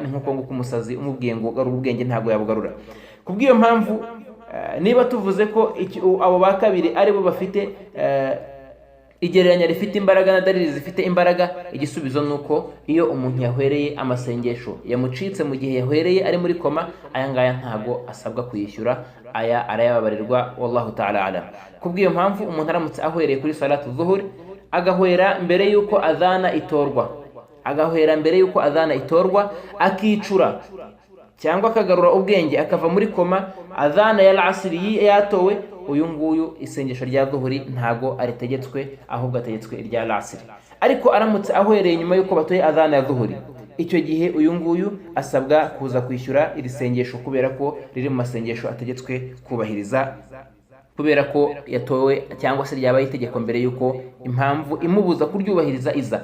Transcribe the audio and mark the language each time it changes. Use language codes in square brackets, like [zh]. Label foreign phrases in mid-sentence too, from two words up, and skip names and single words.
[rw] Ni nk'uko nguko umusazi umubwiye ngo garura ubwenge ntabwo yabugarura. Kubw'iyo mpamvu niba tuvuze ko abo ba kabiri aribo bafite igereranya rifite imbaraga na dalili zifite imbaraga, igisubizo nuko iyo umuntu yahwereye amasengesho yamucitse mu gihe yahwereye ari muri koma, aya ngaya ntago asabwa kuyishyura, aya arayababarirwa. [ar] والله تعالى أعلم. [rw] Kubw'iyo mpamvu umuntu aramutse ahwereye kuri [ar] صلاة الظهر [rw] agahwera mbere yuko adhana itorwa, akicura cyangwa akagarura ubwenge akava muri koma, adhana ya al-asri yatowe, uyu nguyu isengesho rya dhuhuri ntago aritegetswe, ahubwo ategetswe irya al-asri. ariko aramutse ahwereye nyuma yuko batoye adhana ya dhuhuri, icyo gihe uyu nguyu asabwa kuza kwishyura iri sengesho kubera ko riri mu masengesho ategetswe kubahiriza, kubera ko yatowe cyangwa se ryabaye itegeko mbere yuko impamvu imubuza kuryubahiriza iza.